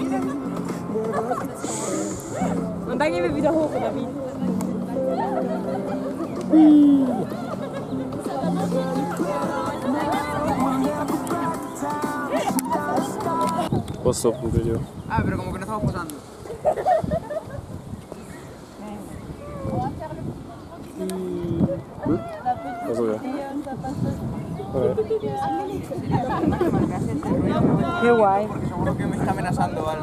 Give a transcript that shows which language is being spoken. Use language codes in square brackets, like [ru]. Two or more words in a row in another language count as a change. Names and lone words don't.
[de] Und dann gehen wir wieder hoch, oder wie? [it] Posso pure io. [es] Ah, pero como que no estamos posando. [it] Cosa che? [es] Qué guay. Porque seguro que me está amenazando algo.